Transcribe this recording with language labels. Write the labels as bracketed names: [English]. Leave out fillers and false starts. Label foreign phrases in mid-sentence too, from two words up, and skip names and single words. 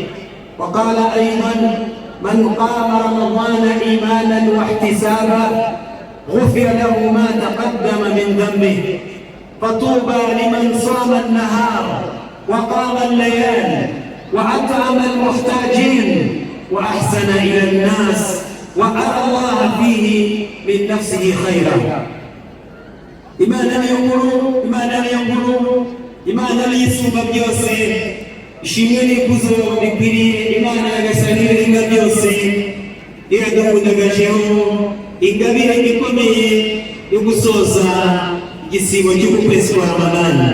[Arabic] وقال أيضا: من قام رمضان إيمانا واحتسابا غفر له ما تقدم من ذنبه. فطوبى لمن صام النهار وقام الليالي وأطعم المحتاجين وأحسن إلى الناس وأرى الله فيه من نفسه خيرا. [Kinyarwanda] Imana y'isumba byose, ishimwe n'ikuzo bikwiriye Imana Nyagasani y'ibiremwa byose, iradukundagajeho ingabire ikomeye yo gusoza igisibo cy'ukwezi kwa Ramadani.